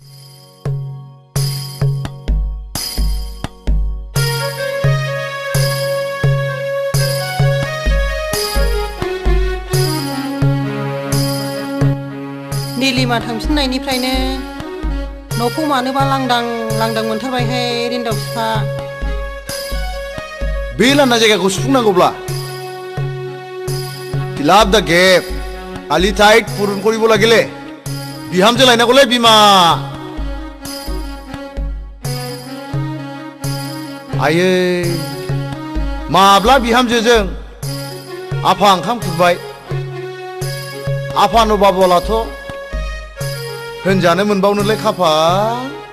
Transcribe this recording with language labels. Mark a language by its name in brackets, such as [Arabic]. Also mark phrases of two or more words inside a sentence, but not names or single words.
[Bodo] निलिमा थांफिननायनिफ्रायनो न'खौ मानोबा लांदां मोनथारबायहाय रिन्दाव बिफा। बे लांदां जायगाखौ सुफुंनांगौब्ला [English] fill up the gap [Bodo] आलि टाइट [Assamese] পূৰণ কৰিব লাগিলে [Bodo] बिहामजो लायनांगौलै बिमा। आयै माब्ला बिहामजोजों आफा ओंखाम खुरबाय। आफानो बाबलाथ' होनजानो मोनबावनोलाय खाफाल।